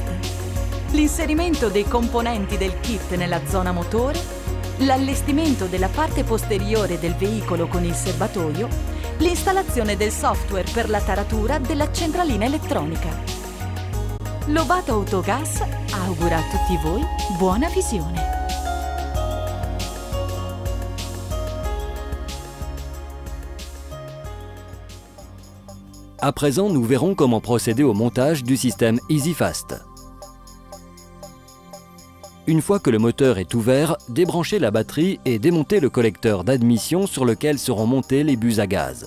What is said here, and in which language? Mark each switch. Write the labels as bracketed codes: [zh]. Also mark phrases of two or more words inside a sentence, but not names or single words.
[it] L'inserimento dei componenti del kit nella zona motore, l'allestimento della parte posteriore del veicolo con il serbatoio, l'installazione del software per la taratura della centralina elettronica. Lovato Autogas augura a tutti voi buona visione. [fr] À présent, nous verrons comment procéder au montage du système EasyFast. Une fois que le moteur est ouvert, débranchez la batterie et démontez le collecteur d'admission sur lequel seront montés les buses à gaz.